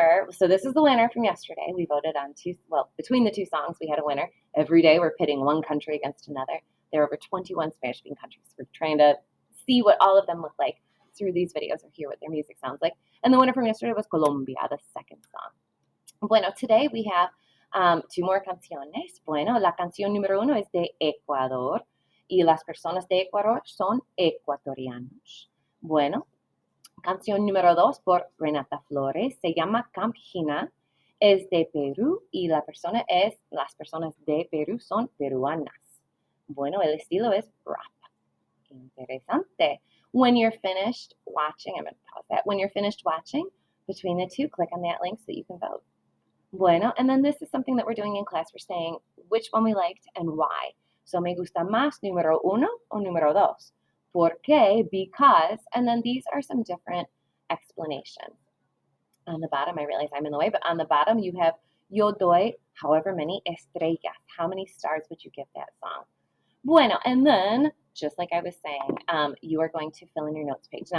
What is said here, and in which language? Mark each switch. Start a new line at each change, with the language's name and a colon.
English: So this is the winner from yesterday. We voted on between the two songs, we had a winner. Every day we're pitting one country against another. There are over 21 Spanish-speaking countries. We're trying to see what all of them look like through these videos or hear what their music sounds like. And the winner from yesterday was Colombia, the second song.
Spanish: Bueno,
English: today we have two more canciones.
Spanish: Bueno, la canción número uno es de Ecuador y las personas de Ecuador son ecuatorianos. Bueno, canción número 2 por Renata Flores se llama Campina, es de Perú y las personas de Perú son peruanas. Bueno, el estilo es rap. Interesante.
English: When you're finished watching, I'm going to pause that. When you're finished watching, between the two, click on that link so that you can vote. Bueno, and then this is something that we're doing in class. We're saying which one we liked and why.
Spanish: So, me gusta más número uno o número dos. ¿Por qué?
English: Because, and then these are some different explanations. On the bottom, I realize I'm in the way, but on the bottom you have
Spanish: yo doy
English: however many estrellas. How many stars would you give that song? Bueno, and then, just like I was saying, you are going to fill in your notes page.